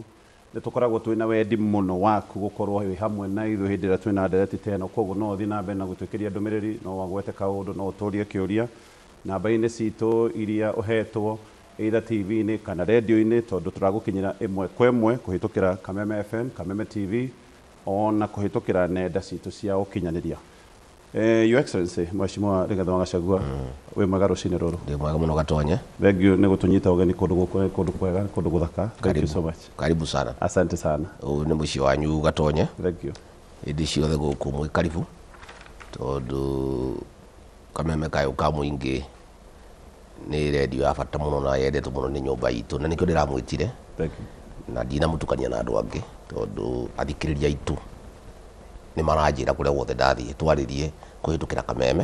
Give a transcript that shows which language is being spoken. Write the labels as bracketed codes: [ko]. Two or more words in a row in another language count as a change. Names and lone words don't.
[ki] Nĩ tukoragwo twina wendi mũno waku gukorwo wi hamwe na ithuĩ hĩndĩ ĩrĩa twina ndereti ta ĩno, koguo no ũthiĩ na mbere na gũtwĩkĩria ndũmĩrĩri, no wagwete kaũndũ, no ũtũrie kĩũria namba-inĩ citũ iria ũhetwo either TV-inĩ kana radio-inĩ, tondũ tũragũkinyĩra ĩmwe kwa ĩmwe kũhĩtũkĩra Kameme FM, Kameme TV, ona kũhĩtũkĩra nenda citũ cia ũkinyanĩria. [en] Your Excellency [ki] Mheshimiwa Rigathi wa Gachagua, wĩ mwega rũcinĩ rũrũ? Ndĩ mwega mũno Gatonye. [en] Thank you [ki] nĩ gũtũnyita ũgeni kũndũ kwega, kũndũ gũthaka. [en] Thank you so much. [sw] Karibu sana. Asante sana. [ki] Ũyũ nĩ mũciĩ wanyu Gatonye. [en] Thank you. [ki] Hĩndĩ ciothe gũkũ mwĩ karibu, tondũ Kameme kayo ka mũingĩ nĩ radio ya bata mũno na yendetwo mũno nĩ nyũmba itũ, na nĩkĩo ndĩramwĩtire. [en] Thank you. [ki] Na ndinamũtukania na andũ angĩ, tondũ athikĩrĩria aitũ nĩ maranjĩra kũrĩa guothe ndathiĩ twarĩrie kũhĩtũkĩra Kameme.